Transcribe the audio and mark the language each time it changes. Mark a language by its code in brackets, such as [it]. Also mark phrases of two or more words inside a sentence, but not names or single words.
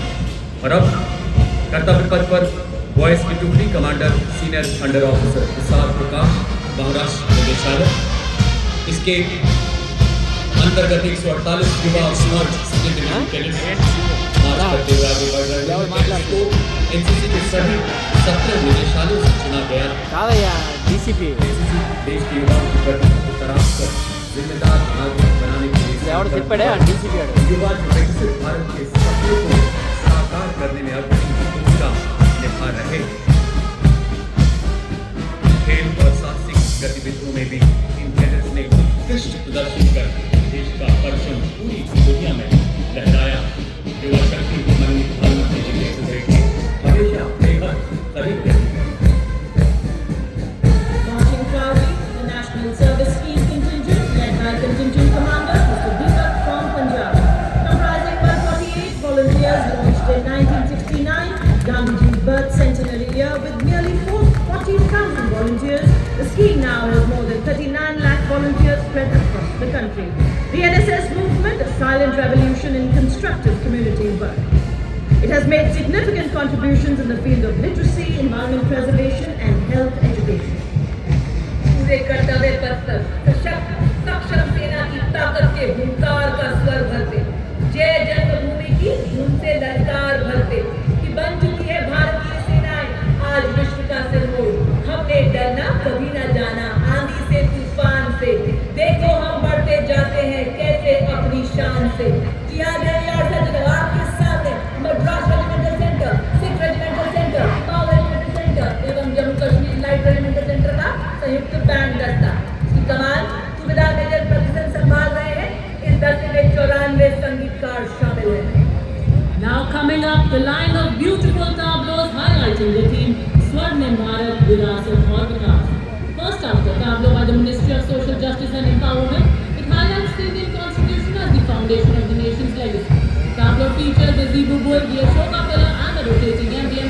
[hi] और अब कर्तव्य पथ पर बॉयज की टुकड़ी कमांडर [en] senior under officer [hi] विशाल प्रकाश महाराष्ट्र निदेशालय, इसके अंतर्गत 148 युवा [en] smart cadets [hi] मार्च करते हुए आगे बढ़ रहे हैं। इसको एनसीसी के सभी 17 निदेशालयों से चुना गया। [te] కాదయ్యా డీసీపీ [hi] देश के युवाओं की प्रतिभा को तराश कर जिम्मेदार नागरिक बनाने के लिए [te] ఎవడు చెప్పాడే ఆ డీసీపీ ఆడు [hi] युवा जो विकसित भारत के सपनों को साकार करने में अग्रणी भूमिका निभा रहे। खेल और साहसिक गतिविधियों में भी इन कैडेट्स ने उत्कृष्ट प्रदर्शन कर देश का परचम पूरी दुनिया में लहराया। युवा शक्ति को मन प्रधानमंत्री जी के हुए के हमेशा बेहद करीब रहे। [en] Marching proudly, the National Service Scheme contingent, led by Contingent Commander Mr. Deepak from Punjab. Comprising 148 volunteers launched in 1969, Gandhiji's birth centenary year, with nearly 40,000 volunteers, the scheme now has more than 39 lakh volunteers spread across the country. The NSS movement, a silent revolution in constructive community work. It has made significant contributions in the field of literacy, environment preservation and health education. [hi] पूरे कर्तव्य पथ पर सशक्त सक्षम सेना की ताकत के हुंकार का स्वर भरते, जय जन्मभूमि की धुन से ललकार भरते कि बन चुकी है भारतीय सेनाएं आज विश्व का सिरमौर। हमने डरना कभी न जाना आंधी से तूफान से, देखो हम बढ़ते जाते हैं कैसे अपनी शान से। यहाँ आपके सामने मद्रास रेजिमेंटल सेंटर, सिख रेजिमेंटल सेंटर, पावर रेजिमेंटल सेंटर एवं जम्मू कश्मीर लाइट रेजिमेंटल सेंटर का संयुक्त बैंड दस्ता। इसकी कमान सूबेदार मेजर प्रतिशत संभाल रहे हैं। इस दस्ते में 94 संगीतकार शामिल हैं। [en] Now coming up, the line of beautiful tableaus highlighting the theme Swarnim Bharat Virasat aur Vikas. First up, the tableau by the Ministry of Social Justice and Empowerment. It highlights the Indian Constitution as the foundation of the nation's legacy. Tableau features the Zebu bull, the Ashoka pillar and the rotating emblem.